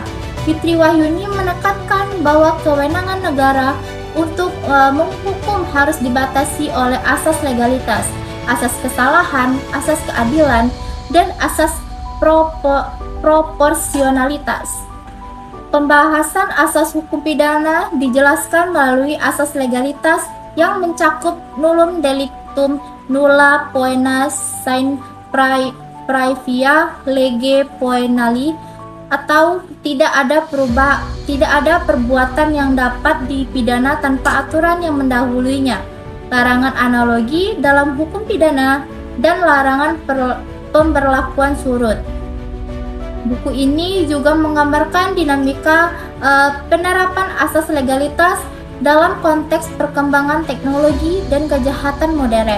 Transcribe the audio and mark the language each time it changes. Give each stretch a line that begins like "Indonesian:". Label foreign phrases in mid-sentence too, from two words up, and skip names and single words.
Indonesian: Fitri Wahyuni menekankan bahwa kewenangan negara untuk menghukum harus dibatasi oleh asas legalitas, asas kesalahan, asas keadilan, dan asas proporsionalitas. Pembahasan asas hukum pidana dijelaskan melalui asas legalitas yang mencakup
Latin: nullum delictum, nulla poena sine praevia lege poenali,
Indonesian: atau tidak ada perbuatan yang dapat dipidana tanpa aturan yang mendahulunya, larangan analogi dalam hukum pidana, dan larangan pemberlakuan surut. Buku ini juga menggambarkan dinamika penerapan asas legalitas dalam konteks perkembangan teknologi dan kejahatan modern.